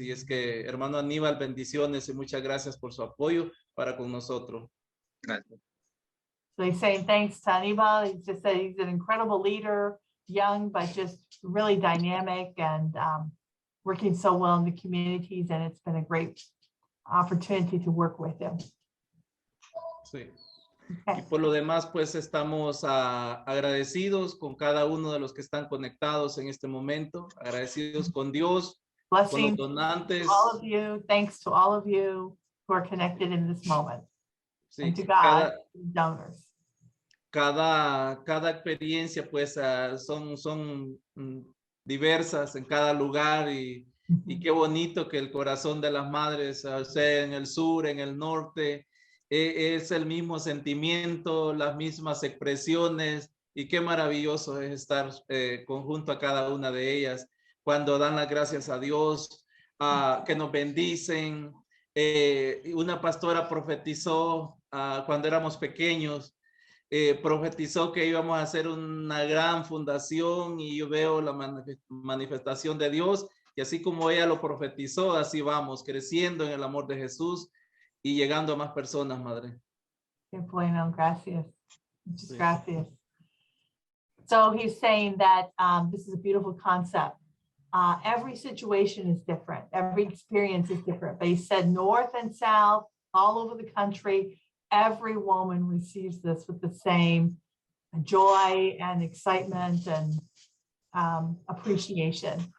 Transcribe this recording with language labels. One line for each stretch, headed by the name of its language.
Spanish: Y es que, hermano Aníbal, bendiciones y muchas gracias por su apoyo para con nosotros. Gracias.
English: So he's saying thanks to Aníbal. He just said he's an incredible leader, young, but just really dynamic and working so well in the communities. And it's been a great opportunity to work with him.
Spanish: Sí.
English: Okay.
Spanish: Y por lo demás, pues estamos agradecidos con cada uno de los que están conectados en este momento, agradecidos con Dios,
English: Blessings
Spanish: con los donantes.
English: to all of you. Thanks to all of you who are connected in this moment.
Spanish: Sí,
English: And to God, donors.
Spanish: Cada experiencia, pues, son diversas en cada lugar y qué bonito que el corazón de las madres, sea en el sur, en el norte, es el mismo sentimiento, las mismas expresiones y qué maravilloso es estar conjunto a cada una de ellas cuando dan las gracias a Dios, que nos bendicen. Una pastora profetizó cuando éramos pequeños, profetizó que íbamos a hacer una gran fundación y yo veo la manifestación de Dios y así como ella lo profetizó, así vamos creciendo en el amor de Jesús y llegando a más personas, madre. Qué bueno, gracias. Muchas Sí. gracias.
English: So he's saying that this is a beautiful concept. Every situation is different. Every experience is different. But he said north and south, all over the country, every woman receives this with the same joy and excitement and appreciation.